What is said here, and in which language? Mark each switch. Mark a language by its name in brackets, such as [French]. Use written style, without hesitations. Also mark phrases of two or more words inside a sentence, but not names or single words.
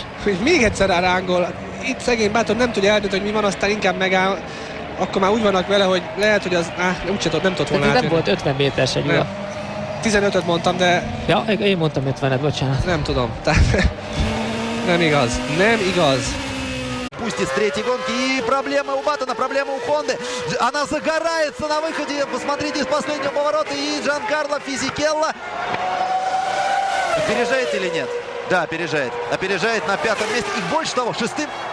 [Hungarian] És még egyszer rángol. Itt szegény Button nem tudja eldönteni, hogy mi van, aztán inkább megáll. Akkor már úgy vannak vele, hogy lehet, hogy az úgyse nem tudott volna átjönni. Nem volt 50 méteres egy ura. 15-öt mondtam, de... Ja, én mondtam 50-et, bocsánat. Nem tudom. Nem igaz. Nem igaz. [Russian] Пусть из третьей гонки. И проблема у Баттона, проблема у Хонды. Она загорается на выходе. Посмотрите, из последнего поворота. И Джанкарло Фисикелло. Опережает или нет? Да, опережает. Опережает на 5-м месте. И больше того, 6-м.